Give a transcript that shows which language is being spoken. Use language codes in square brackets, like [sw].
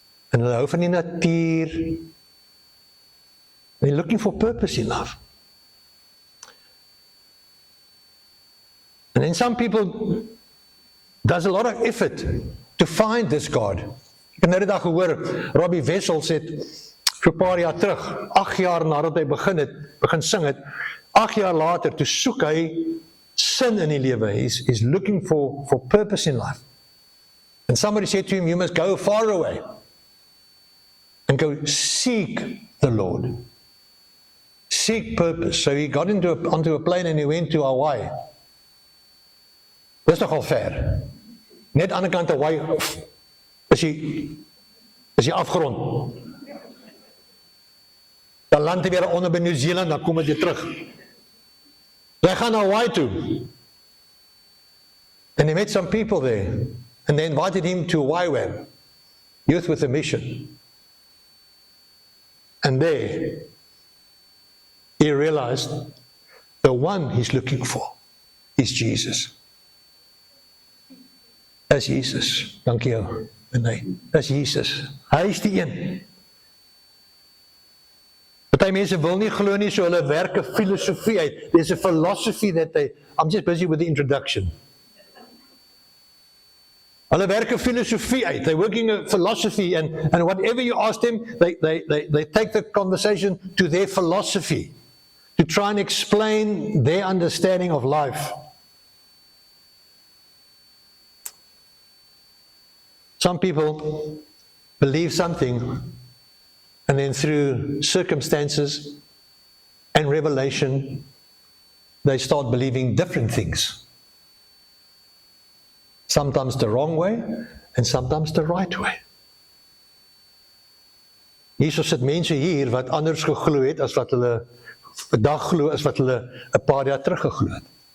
[af] En hulle hou van die natuur. [en] They're looking for purpose in life. And then some people does a lot of effort to find this God. [af] Ek het nou die dag gehoor, Robbie Wessels het vir 'n paar jaar terug, 8 jaar nadat hy begin sing het, 8 jaar later, toe soek hy sin in die lewe. [en] He's looking for purpose in life. And somebody said to him, you must go far away and go seek the Lord. Seek purpose. So he got onto a plane and he went to Hawaii. [af] Dis nogal ver. Net aan die kant Hawaii is jy afgerond. Dan land hy weer onder by New Zealand, dan kom hy weer terug. Hy gaan na Hawaii toe. [en] And he met some people there. And they invited him to YWAM, Youth with a Mission. And there, he realized the one he's looking for is Jesus. [af] Dis Jesus. Dankie jou. Nee, dis Jesus. Hy is die een. Party mense wil nie glo nie, so hulle werk 'n filosofie uit. [en] There's a philosophy that I'm just busy with the introduction. [af] Hulle werk 'n filosofie uit. [en] They're working a philosophy and whatever you ask them, they take the conversation to their philosophy to try and explain their understanding of life. Some people believe something and then through circumstances and revelation, they start believing different things. Sometimes the wrong way and sometimes the right way. [af] Hierso sit mense hier wat anders geglo het as wat hulle vandag glo as wat hulle 'n paar jaar terug geglo het.